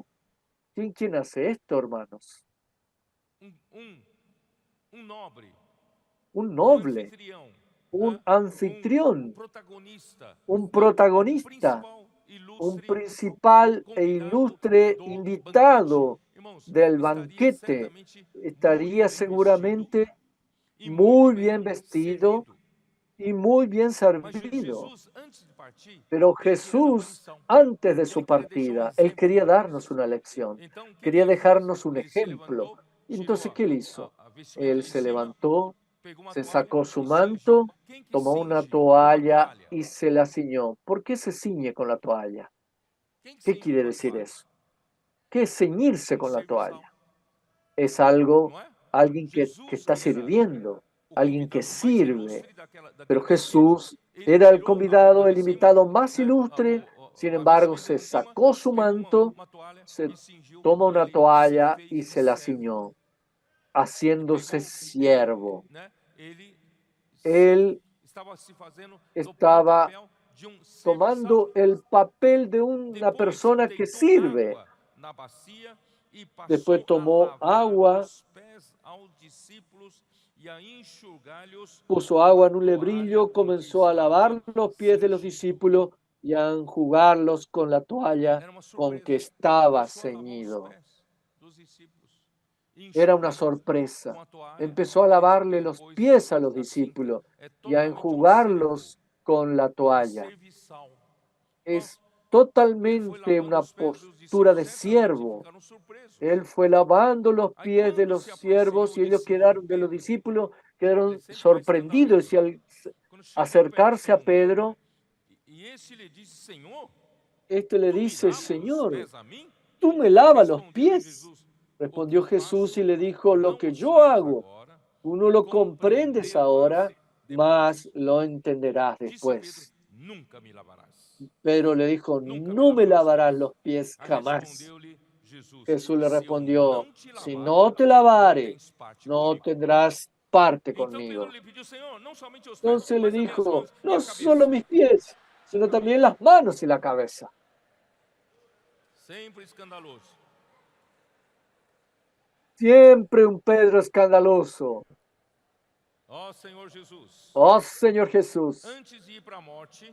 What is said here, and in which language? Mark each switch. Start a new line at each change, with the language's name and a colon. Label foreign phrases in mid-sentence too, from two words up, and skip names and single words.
Spanish: ¿Quién hace esto, hermanos?
Portuguese: Um, um, um nobre,
Spanish: Un
Portuguese: um
Spanish: noble,
Portuguese: anfitrião,
Spanish: un
Portuguese: né? um
Spanish: anfitrión,
Portuguese: protagonista,
Spanish: un
Portuguese: né? O
Spanish: protagonista,
Portuguese: principal un ilustre do principal e convidado ilustre do banquete.
Spanish: invitado
Portuguese: Irmãos,
Spanish: del
Portuguese: estaria
Spanish: banquete.
Portuguese: certamente muito
Spanish: Estaría
Portuguese: bem vestido
Spanish: seguramente
Portuguese: e muito
Spanish: muy
Portuguese: bem
Spanish: bien vestido
Portuguese: servido.
Spanish: y muy bien
Portuguese: Mas
Spanish: servido.
Portuguese: Jesus, antes de partir,
Spanish: Pero
Portuguese: ele queria dar uma
Spanish: Jesús,
Portuguese: lição.
Spanish: antes de
Portuguese: Ele
Spanish: su
Portuguese: queria deixar um
Spanish: partida, él
Portuguese: exemplo
Spanish: quería
Portuguese: para
Spanish: darnos
Portuguese: nós.
Spanish: una lección,
Portuguese: Então, o que que
Spanish: quería
Portuguese: ele fez?
Spanish: dejarnos un
Portuguese: Ele se
Spanish: ejemplo.
Portuguese: levantou, tirou
Spanish: Entonces, ¿qué él hizo?
Portuguese: a vestimenta
Spanish: Él
Portuguese: de
Spanish: se
Portuguese: cima,
Spanish: levantó,
Portuguese: pegou uma
Spanish: se
Portuguese: toalha
Spanish: sacó su
Portuguese: e cingiu.
Spanish: manto,
Portuguese: Quem que
Spanish: tomó una
Portuguese: cinge com uma
Spanish: toalla
Portuguese: toalha?
Spanish: y se la ciñó. ¿Por qué se ciñe con la toalla?
Portuguese: Quem que
Spanish: ¿Qué
Portuguese: cinge com
Spanish: quiere
Portuguese: uma
Spanish: decir
Portuguese: toalha?
Spanish: eso? ¿Qué es ceñirse
Portuguese: Um
Spanish: con la
Portuguese: serviçal,
Spanish: toalla? Es algo,
Portuguese: não é?
Spanish: alguien que
Portuguese: Jesus,
Spanish: está
Portuguese: que era
Spanish: sirviendo,
Portuguese: o
Spanish: alguien que
Portuguese: convidado mais
Spanish: sirve.
Portuguese: ilustre
Spanish: Pero
Portuguese: daquele banquete,
Spanish: Jesús
Portuguese: ele
Spanish: era el
Portuguese: tirou a roupa
Spanish: convidado,
Portuguese: de
Spanish: el
Portuguese: cima,
Spanish: invitado más
Portuguese: né?
Spanish: ilustre. Sin
Portuguese: A
Spanish: embargo,
Portuguese: vestimenta
Spanish: se
Portuguese: de cima,
Spanish: sacó su
Portuguese: pegou
Spanish: manto,
Portuguese: uma toalha
Spanish: se
Portuguese: e cingiu
Spanish: toma
Portuguese: e
Spanish: una
Portuguese: ele se
Spanish: toalla y
Portuguese: fez
Spanish: se la
Portuguese: servo.
Spanish: ciñó,
Portuguese: E
Spanish: haciéndose
Portuguese: pegou, ele,
Spanish: siervo.
Portuguese: né? Ele
Spanish: Él
Portuguese: estava se fazendo no
Spanish: estaba
Portuguese: papel de um serviçal.
Spanish: tomando el papel de una
Portuguese: Depois
Spanish: persona que
Portuguese: deitou
Spanish: sirve.
Portuguese: água na bacia e
Spanish: Después
Portuguese: passou a
Spanish: tomó
Portuguese: lavar
Spanish: agua,
Portuguese: os pés aos discípulos e a enxugar-lhes
Spanish: puso
Portuguese: com a
Spanish: agua en un
Portuguese: toalha
Spanish: lebrillo,
Portuguese: com que
Spanish: comenzó a
Portuguese: estava
Spanish: lavar los pies de los
Portuguese: cingido.
Spanish: discípulos y a enjugarlos con la toalla
Portuguese: Era uma
Spanish: con que
Portuguese: surpresa.
Spanish: estaba
Portuguese: Começou a lavar os
Spanish: ceñido.
Portuguese: pés dos discípulos e
Spanish: Era una
Portuguese: enxugá-los com
Spanish: sorpresa.
Portuguese: a toalha
Spanish: Empezó a
Portuguese: que ele
Spanish: lavarle los
Portuguese: depois,
Spanish: pies a los
Portuguese: assim,
Spanish: discípulos
Portuguese: é
Spanish: y a
Portuguese: totalmente um servo,
Spanish: enjugarlos con la
Portuguese: um
Spanish: toalla.
Portuguese: serviçal.
Spanish: Es
Portuguese: Irmãos, ele foi
Spanish: totalmente
Portuguese: lavando
Spanish: una
Portuguese: os pés dos
Spanish: postura
Portuguese: discípulos,
Spanish: de
Portuguese: certamente
Spanish: siervo.
Portuguese: ficaram surpresos.
Spanish: Él fue lavando los
Portuguese: Aí
Spanish: pies de
Portuguese: quando
Spanish: los
Portuguese: se aproximou
Spanish: siervos y ellos
Portuguese: de Simão
Spanish: quedaron, de los
Portuguese: Pedro,
Spanish: discípulos,
Portuguese: ele é
Spanish: quedaron
Portuguese: sempre mais
Spanish: sorprendidos
Portuguese: escandaloso.
Spanish: y al
Portuguese: Quando chegou perto de
Spanish: acercarse a
Portuguese: Simão Pedro,
Spanish: Pedro,
Portuguese: e este lhe disse: Senhor,
Spanish: este le
Portuguese: tu me
Spanish: dice,
Portuguese: lavas os
Spanish: Señor,
Portuguese: pés a mim?
Spanish: ¿tú me lavas los
Portuguese: Respondeu-lhe
Spanish: pies?
Portuguese: Jesus: O que
Spanish: Respondió Jesús y
Portuguese: faço
Spanish: le dijo, lo
Portuguese: não
Spanish: que
Portuguese: o
Spanish: yo
Portuguese: sabes
Spanish: hago,
Portuguese: agora,
Spanish: tú no lo comprendes
Portuguese: compreendê-lo-ás
Spanish: ahora,
Portuguese: mas depois.
Spanish: lo entenderás
Portuguese: Disse Pedro:
Spanish: después.
Portuguese: Nunca me lavarás.
Spanish: Pedro le dijo,
Portuguese: Nunca me
Spanish: no me
Portuguese: lavarás os
Spanish: lavarás
Portuguese: pés.
Spanish: los pies
Portuguese: Aí
Spanish: jamás.
Portuguese: respondeu-lhe Jesus:
Spanish: Jesús le
Portuguese: Se eu
Spanish: respondió,
Portuguese: não te
Spanish: si
Portuguese: lavar,
Spanish: no te
Portuguese: não
Spanish: lavare,
Portuguese: tens parte
Spanish: no
Portuguese: comigo.
Spanish: tendrás parte
Portuguese: Então Pedro
Spanish: conmigo.
Portuguese: lhe pediu: Senhor, não somente os pés,
Spanish: Entonces le
Portuguese: mas também as
Spanish: dijo,
Portuguese: mãos e
Spanish: no
Portuguese: a
Spanish: solo
Portuguese: cabeça.
Spanish: mis pies, sino también las manos y la cabeza.
Portuguese: Sempre escandaloso.
Spanish: Siempre un Pedro escandaloso.
Portuguese: Ó Senhor Jesus,
Spanish: Oh Señor Jesús,
Portuguese: antes de ir para a morte,